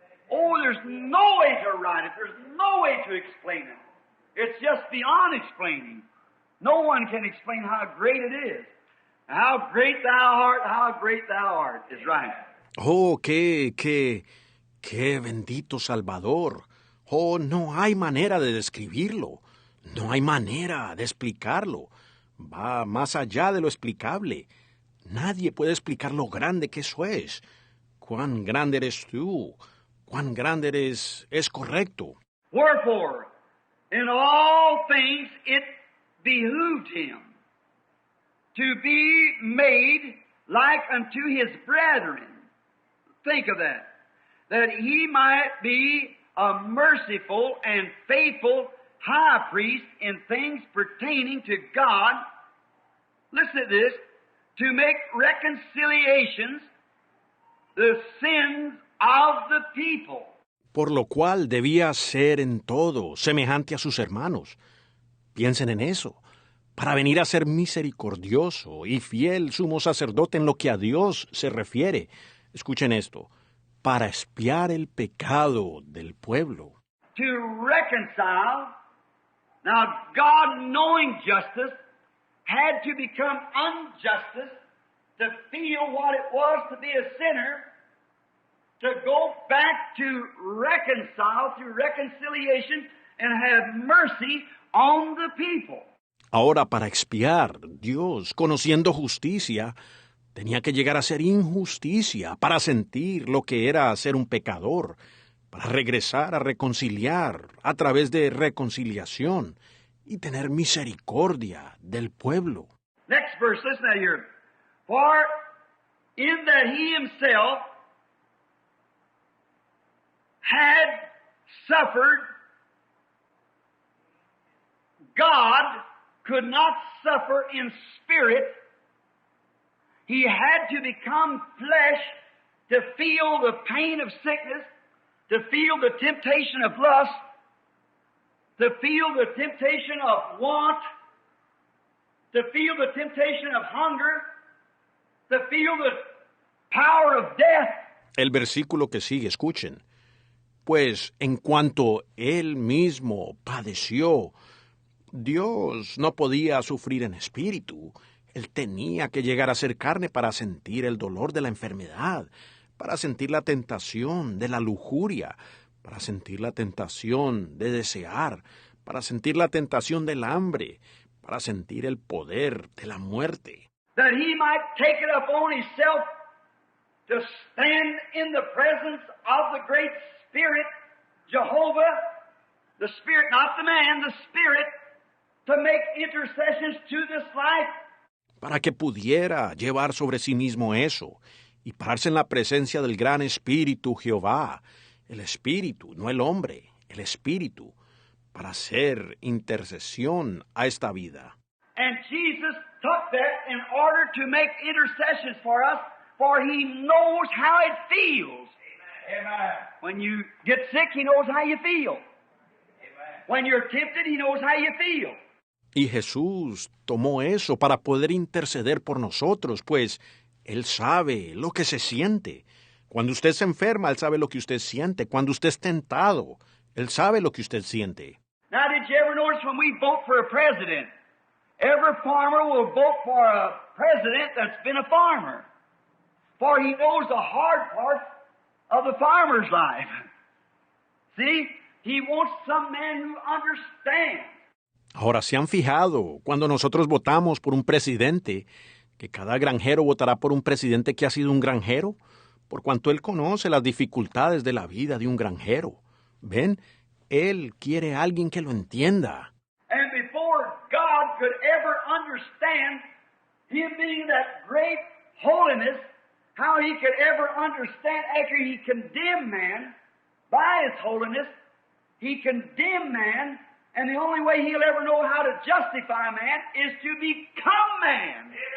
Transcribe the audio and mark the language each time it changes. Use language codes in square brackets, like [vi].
[en] Oh, there's no way to write it. There's no way to explain it. It's just beyond explaining. No one can explain how great it is. How great thou art is right. [es] Oh, qué bendito Salvador. Oh, no hay manera de describirlo. No hay manera de explicarlo. Va más allá de lo explicable. Nadie puede explicar lo grande que eso es. Cuán grande eres tú. Cuán grande eres es correcto. [en] Wherefore, in all things it behooved him to be made like unto his brethren. Think of that he might be a merciful and faithful high priest in things pertaining to God. Listen to this, to make reconciliations the sins of the people. [es] Por lo cual debía ser en todo semejante a sus hermanos. Piensen en eso. Para venir a ser misericordioso y fiel sumo sacerdote en lo que a Dios se refiere. Escuchen esto. Para expiar el pecado del pueblo. [en] To reconcile. Now, God, knowing justice, had to become unjustice to feel what it was to be a sinner, to go back to reconcile through reconciliation and have mercy on the people. [es] Ahora, para expiar, Dios, conociendo justicia, tenía que llegar a ser injusticia para sentir lo que era ser un pecador, para regresar a reconciliar a través de reconciliación y tener misericordia del pueblo. [en] Next verse, listen to here. For in that he himself had suffered, God could not suffer in spirit. He had to become flesh to feel the pain of sickness, to feel the temptation of lust, to feel the temptation of want, to feel the temptation of hunger, to feel the power of death. [es] El versículo que sigue, escuchen. Pues en cuanto él mismo padeció, Dios no podía sufrir en espíritu. Él tenía que llegar a ser carne para sentir el dolor de la enfermedad, para sentir la tentación de la lujuria, para sentir la tentación de desear, para sentir la tentación del hambre, para sentir el poder de la muerte. [en] That he might take it upon himself to stand in the presence of the great Spirit, Jehovah, the Spirit, not the man, the Spirit, to make intercessions to this life. [es] Para que pudiera llevar sobre sí mismo eso y pararse en la presencia del gran Espíritu Jehová, el Espíritu, no el hombre, el Espíritu, para hacer intercesión a esta vida. [en] And Jesus took that in order to make intercessions for us, for he knows how it feels. Amen. When you get sick, he knows how you feel. Amen. When you're tempted, he knows how you feel. [es] Y Jesús tomó eso para poder interceder por nosotros, pues Él sabe lo que se siente. Cuando usted se enferma, Él sabe lo que usted siente. Cuando usted es tentado, Él sabe lo que usted siente. [en] Now, did you ever notice when we vote for a president, every farmer will vote for a president that's been a farmer, for he knows the hard part of the farmer's life. See, he wants some man who understands. [es] Ahora, ¿se han fijado cuando nosotros votamos por un presidente, que cada granjero votará por un presidente que ha sido un granjero? Por cuanto él conoce las dificultades de la vida de un granjero. ¿Ven? Él quiere a alguien que lo entienda. [en] And before God could ever understand him being that great holiness, how he could ever understand after he condemned man by his holiness, he condemned man. And the only way he'll ever know how to justify man is to become man.